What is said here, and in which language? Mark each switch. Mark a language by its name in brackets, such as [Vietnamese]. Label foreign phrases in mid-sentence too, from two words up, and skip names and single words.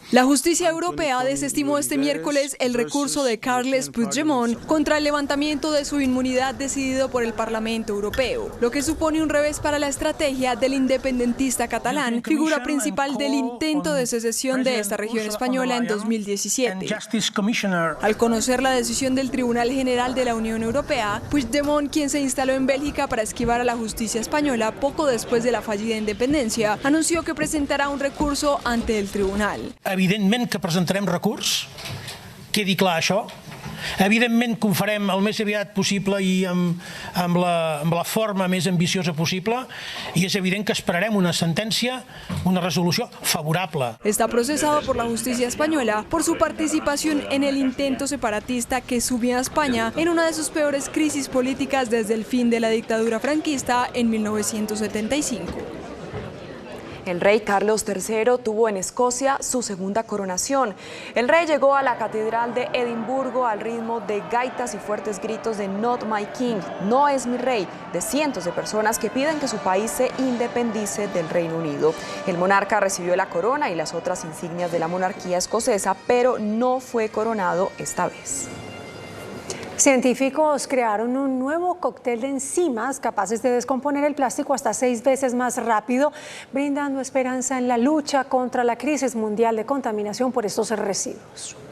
[Spanish] La justicia europea desestimó este miércoles el recurso de Carles Puigdemont contra el levantamiento de su inmunidad decidido por el Parlamento Europeo, lo que supone un revés para la estrategia del independentista catalán, figura principal del intento de secesión de esta región española en 2017. Al conocer la decisión del Tribunal General de la Unión Europea, Puigdemont, quien se instaló en Bélgica para esquivar a la justicia española poco después de la fallida independencia, anunció que presentará un recurso ante el tribunal. [Catalan] Evidentment que presentarem recurs, quedi clar això. Evidentment que ho farem el més aviat possible i amb la forma més ambiciosa possible, i és evident que esperarem una sentència, una resolució favorable. [Spanish] Está procesado por la justicia española por su participación en el intento separatista que subió a España en una de sus peores crisis políticas desde el fin de la dictadura franquista en 1975. El rey Carlos III tuvo en Escocia su segunda coronación. El rey llegó a la Catedral de Edimburgo al ritmo de gaitas y fuertes gritos de [English] "Not my king", [Spanish] no es mi rey, de cientos de personas que piden que su país se independice del Reino Unido. El monarca recibió la corona y las otras insignias de la monarquía escocesa, pero no fue coronado esta vez. Científicos crearon un nuevo cóctel de enzimas capaces de descomponer el plástico hasta 6 veces más rápido, brindando esperanza en la lucha contra la crisis mundial de contaminación por estos residuos.